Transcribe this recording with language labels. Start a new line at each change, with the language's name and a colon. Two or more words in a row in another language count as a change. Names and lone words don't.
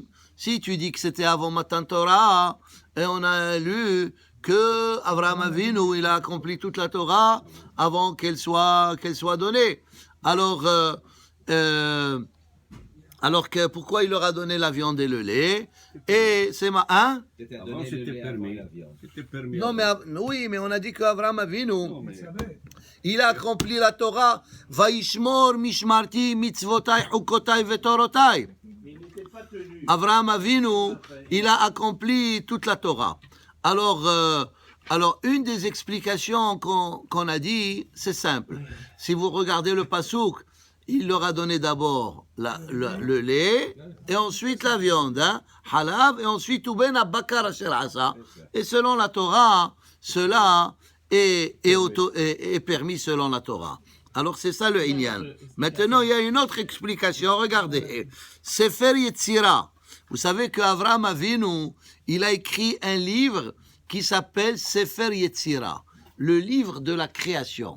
French: Si tu dis que c'était avant
Hebrew: מתן תורה,
French: et on a lu que Avraham Avinu, il a accompli toute la Torah avant qu'elle soit donnée. Alors que pourquoi il leur a donné la viande et le lait? Et c'est Avant, c'était permis. Non, mais oui, mais on a dit qu'Avraham Avinu, il a accompli la Torah.
Hebrew: וישמור משמרתי מצותי חקותי ותורותי.
French: Avraham Avinu, il a accompli toute la Torah. Alors une des explications qu'on a dit, c'est simple. Si vous regardez le Passouk, il leur a donné d'abord le lait, et ensuite la viande, hein, halav, et ensuite
Hebrew: ובן הבקר אשר עשה.
French: Et selon la Torah, cela est permis selon la Torah. Alors c'est ça le Inyan. Maintenant, il y a une autre explication. Regardez. Sefer Yetzira. Vous savez qu'Avraham Avinu, il a écrit un livre qui s'appelle Sefer Yetzira, le livre de la création.